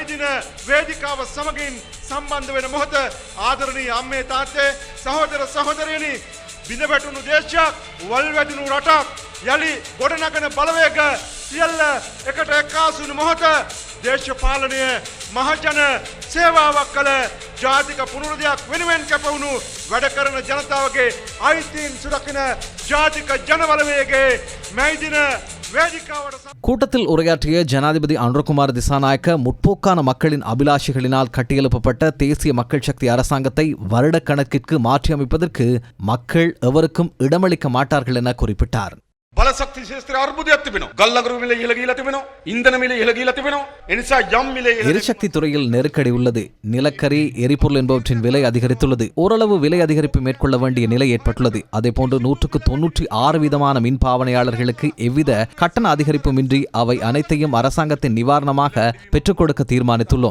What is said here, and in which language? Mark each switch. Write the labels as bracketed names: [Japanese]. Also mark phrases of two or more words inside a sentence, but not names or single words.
[Sinhala] දින වේදිකාව සමගින් සම්බන්ධ වෙන මොහොත ආදරණීය අම්මේ තාත්තේ සහෝදර සහෝදරියනි බිඳ වැටුණු දේශයක් වල් වැටුණු රටක් යලි ගොඩනගන බලවේග සියල්ල එකට එක්කාසු වුණු මොහොත දේශපාලනය මහජන සේවාවක් කළ ජාතික පුනරුදයක් වෙනුවෙන් කැපවුණු වැඩ කරන ජනතාවගේ අයිතීන් සුරකින ජාතික ජනබලවේගයේ මේ දින [Tamil] கூட்டத்தில் உரையாற்றிய ஜனாதிபதி அனுரகுமார திசாநாயக்க முற்போக்கான மக்களின் அபிலாஷைகளினால் கட்டியெழுப்பப்பட்ட தேசிய மக்கள் சக்தி அரசாங்கத்தை வருடக்கணக்கிற்கு மாற்றியமைப்பதற்கு மக்கள் எவருக்கும் இடமளிக்க மாட்டார்கள் என குறிப்பிட்டார். [Sinhala] බලශක්ති ශේත්‍රයේ අර්බුදයක් තිබෙනවා. ගල්ලගරු මිල ඉහළ ගිහිලා තිබෙනවා. ඉන්ධන මිල ඉහළ ගිහිලා තිබෙනවා. ඒ නිසා යම් මිල [Tamil] எரிசக்தி துறையில் நெருக்கடி உள்ளது. நிலக்கரி, எரிபொருள் என்பவற்றின் விலை அதிகரித்துள்ளது. ஓரளவு விலை அதிகரிப்பு மேற்கொள்ள வேண்டிய நிலை ஏற்பட்டுள்ளது. அதேபோன்று 196% மின் பாவனையாளர்களுக்கு எவ்வித கட்டண அதிகரிப்புமின்றி அவை அனைத்தையும் அரசாங்கத்தின் நிவாரணமாக பெற்றுக் கொடுக்க தீர்மானித்துள்ளோம்.